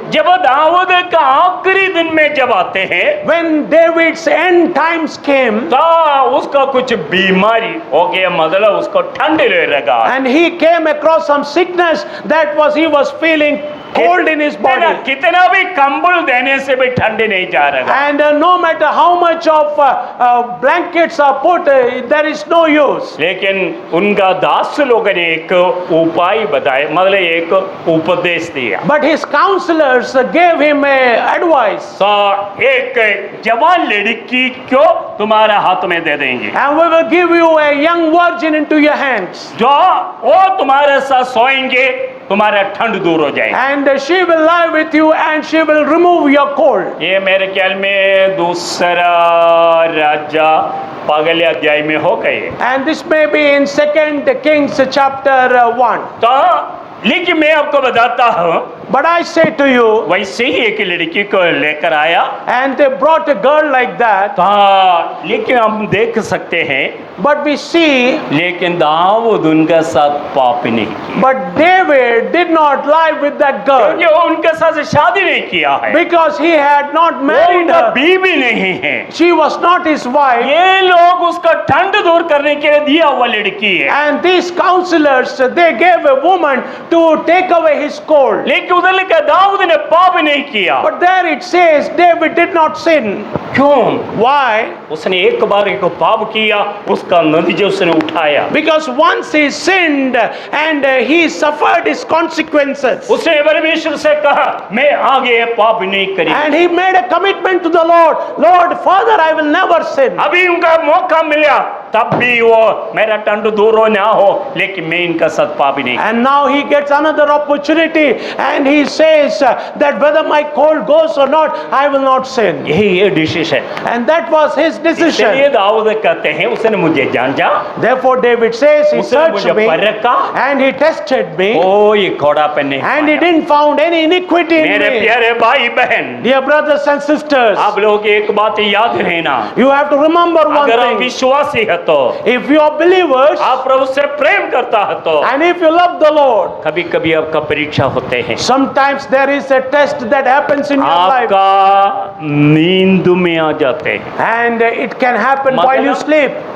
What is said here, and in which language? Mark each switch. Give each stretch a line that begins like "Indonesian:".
Hindi: जब दाऊद का आखिरी दिन में जब आते हैं,
English: When David's end times came,
Hindi: तो उसका कुछ बीमारी हो गया, मतलब उसको ठंड ले लगा।
English: and he came across some sickness that he was feeling cold in his body.
Hindi: कितना भी कंबल देने से भी ठंड नहीं जा रहा।
English: And no matter how much of blankets are put, there is no use.
Hindi: लेकिन उनका दास लोगों ने एक उपाय बताया, मतलब एक उपदेश दिया।
English: But his counselors gave him advice.
Hindi: तो एक जवान लड़की क्यों तुम्हारे हाथ में दे देंगे,
English: And we will give you a young virgin into your hands.
Hindi: जो वो तुम्हारे साथ सोएंगे, तुम्हारा ठंड दूर हो जाएगा।
English: And she will lie with you and she will remove your cold.
Hindi: ये मेरे ख्याल में दूसरा राजा पहले अध्याय में हो गए।
English: And this may be in 2 Kings chapter 1.
Hindi: तो लेकिन मैं आपको बताता हूँ,
English: But I say to you,
Hindi: वैसे ही एक लड़की को लेकर आया,
English: and they brought a girl like that,
Hindi: तो लेकिन हम देख सकते हैं,
English: but we see,
Hindi: लेकिन दाऊद उनके साथ पाप नहीं किया,
English: but David did not lie with that girl
Hindi: क्योंकि वो उनके साथ शादी नहीं किया है,
English: because he had not
Hindi: वो
English: married
Hindi: उनका
English: her.
Hindi: बीवी नहीं है।
English: She was not his wife.
Hindi: ये लोग उसका ठंड दूर करने के लिए दिया हुआ लड़की है,
English: And these counselors, they gave a woman to take away his cold.
Hindi: लेकिन उधर लिखा दाऊद ने पाप नहीं किया।
English: But there it says David did not sin.
Hindi: क्यों?
English: Why?
Hindi: उसने एक बार एक पाप किया, उसके उसका नतीजा उसने उठाया।
English: Because once he sinned and he suffered his consequences.
Hindi: उसने परमेश्वर से कहा मैं आगे पाप नहीं करेंगे।
English: And he made a commitment to the Lord. Lord, Father, I will never sin.
Hindi: अभी उनका मौका मिला तब भी वो मेरा टंड दूर हो ना हो, लेकिन मैं इनका साथ पाप नहीं।
English: And now he gets another opportunity and he says that whether my cold goes or not, I will not sin.
Hindi: यही ये decision.
English: And that was his
Hindi: इसलिए
English: decision.
Hindi: दाऊद कहते हैं उसने मुझे जांचा,
English: Therefore David says, he
Hindi: उसने मुझे
English: searched me
Hindi: परखा,
English: and he tested me
Hindi: कोई घोड़ापन नहीं
English: and he
Hindi: पाया।
English: didn't found any iniquity in
Hindi: मेरे
English: me.
Hindi: प्यारे भाई बहन,
English: Dear brothers and sisters,
Hindi: आप लोग एक बात याद रहना,
English: you have to remember one
Hindi: अगर आप
English: thing.
Hindi: विश्वासी है तो,
English: If you are believers
Hindi: आप प्रभु से प्रेम करता है तो,
English: and if you love the Lord,
Hindi: कभी कभी आपका परीक्षा होते हैं,
English: sometimes there is a test that happens in your life
Hindi: आपका नींद में आ जाते हैं,
English: and it can happen while you sleep.